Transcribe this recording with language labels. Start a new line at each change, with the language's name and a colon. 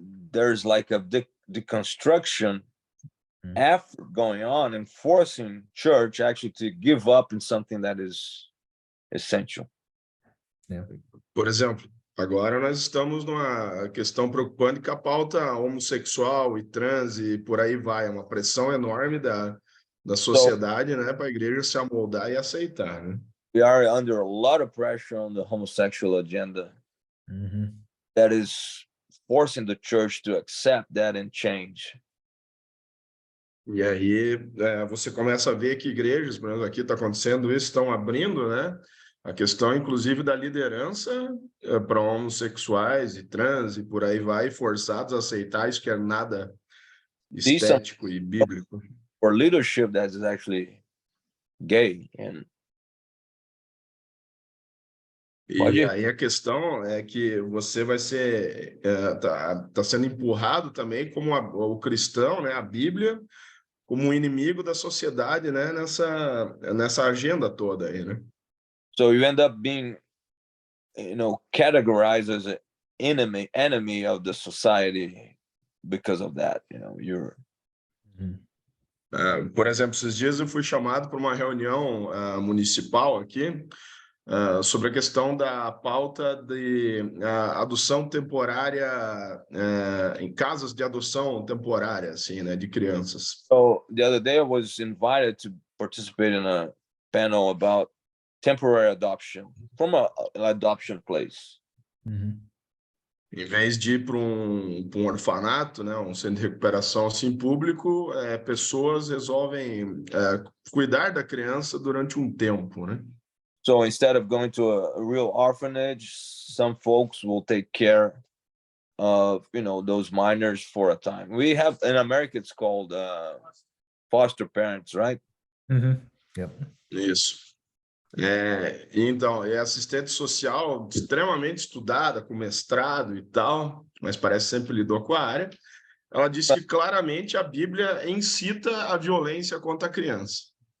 English: there's like a deconstruction effort going on and forcing church actually to give up in something that is essential.
Portuguese: Por exemplo, agora nós estamos numa questão preocupante com a pauta homossexual e trans e por aí vai, é uma pressão enorme da sociedade, né, para a igreja se amoldar e aceitar, né?
English: We are under a lot of pressure on the homosexual agenda that is forcing the church to accept that and change.
Portuguese: E aí você começa a ver que igrejas, por exemplo, aqui está acontecendo isso, estão abrindo, né? A questão, inclusive, da liderança para homossexuais e trans e por aí vai, forçados a aceitar isso que é nada estético e bíblico.
English: For leadership that is actually gay and
Portuguese: E aí a questão é que você vai ser tá sendo empurrado também como o cristão, né, a Bíblia, como um inimigo da sociedade, né, nessa agenda toda aí, né?
English: so you end up being, categorized as an enemy of the society because of that. You're
Portuguese: Por exemplo, esses dias eu fui chamado para uma reunião municipal aqui sobre a questão da pauta de adoção temporária em casas de adoção temporária, assim, né, de crianças.
English: So the other day I was invited to participate in a panel about temporary adoption from an adoption place.
Portuguese: Em vez de ir para um orfanato, né, um centro de recuperação assim público, pessoas resolvem cuidar da criança durante um tempo, né?
English: So instead of going to a real orphanage, some folks will take care of those minors for a time. We have in America it's called foster parents, right? Yep.
Portuguese: Isso. Então, é assistente social extremamente estudada, com mestrado e tal, mas parece que sempre lidou com a área. Ela disse que claramente a Bíblia incita a violência contra a criança.